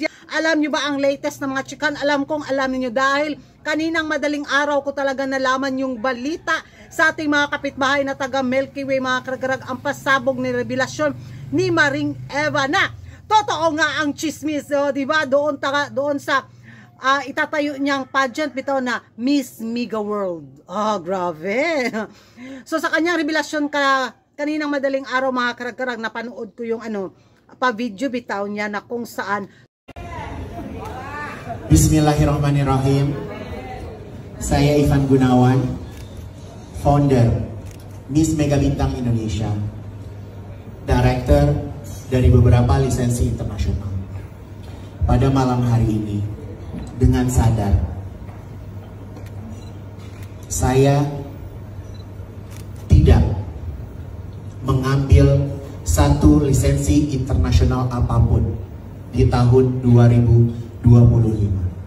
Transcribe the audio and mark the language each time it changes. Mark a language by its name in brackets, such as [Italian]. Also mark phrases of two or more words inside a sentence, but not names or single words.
[Filipino] Alam nyo ba ang latest na mga chikan? Alam kong alam niyo dahil kaninang madaling araw ko talaga nalaman yung balita sa ating mga kapitbahay na taga Milky Way, mga kargarag, ang pasabog ni revelasyon ni Maring Eva na totoo nga ang chismis, di ba? Doon sa itatayo niyang pageant bitaw na Miss Mega World. Grabe. So sa kanyang revelasyon kaninang madaling araw, mga kargarag, napanood ko yung pa-video bitaw niya na kung saan [Arabic] Bismillahirrahmanirrahim. [Indonesian] Saya Ivan Gunawan, founder Miss Mega Bintang Indonesia, director dari beberapa lisensi internasional. Pada malam hari ini, dengan sadar, saya tidak mengambil satu lisensi internasional apapun di tahun 2025.